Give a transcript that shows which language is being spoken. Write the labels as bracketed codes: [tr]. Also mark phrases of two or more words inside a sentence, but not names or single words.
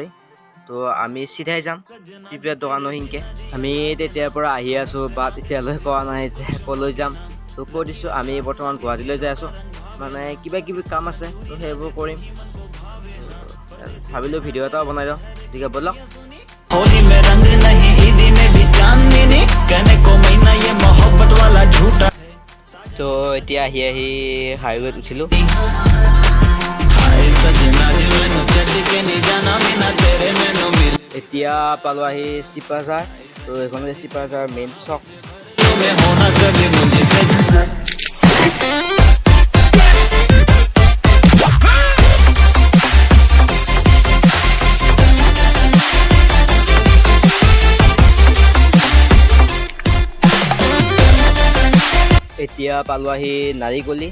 [as] তো আমি চিধাই যাম পিপিআৰ দোকানো সেনেকৈ। আমি তেতিয়াৰ পৰা আহি আছোঁ, বাট এতিয়ালৈ কোৱা নাই যে ক'লৈ যাম। তো কৈ দিছোঁ আমি বৰ্তমান গুৱাহাটীলৈ যাই আছোঁ, মানে কিবা কিবি কাম আছে, তো সেইবোৰ কৰিম। ভাবিলোঁ ভিডিঅ' এটাও বনাই দিওঁ, গতিকে ব'লক। [hi] होली में रंग नहीं ईदी में भी चांदनी कहने को महीना ये मोहब्बत वाला झूठा। [as] তো এতিয়া আহি হাইৱেত উঠিলোঁ। [hi] हाय सजना दिल में चढ़ के नहीं जाना बिना तेरे में नो मिल [as] এতিয়া পালোঁ আহি চিপাঝাৰ। তো এইখন হৈছে চিপাঝাৰ মেইন চক। [hi] में होना कभी मुझसे। [as] এতিয়া পালোঁ আহি নাৰিকলি।